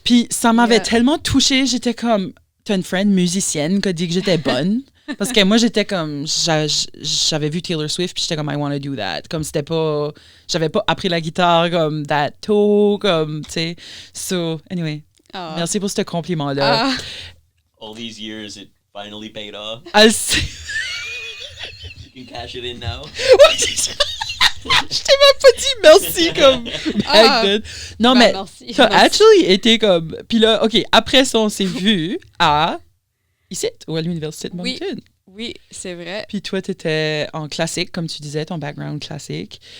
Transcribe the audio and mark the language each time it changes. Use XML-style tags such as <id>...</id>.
<fr>Puis ça m'avait tellement touchée, j'étais comme « T'as une friend musicienne qui a dit que j'étais bonne. » Parce que moi, j'étais comme... J'avais vu Taylor Swift puis j'étais comme « I want to do that. » Comme c'était pas... J'avais pas appris la guitare comme that tôt, comme, tu sais. So, anyway. Merci pour ce compliment-là.</fr> <en>All these years, it finally paid off. You can cash it in now.</en> <fr>Je t'ai même pas dit merci comme back then. Non, mais t'as actually été comme... Puis là, OK, après ça, on s'est vu ici, ou à l'Université de Moncton. Oui, c'est vrai. Puis toi, t'étais en classique, comme tu disais, ton background classique.</fr>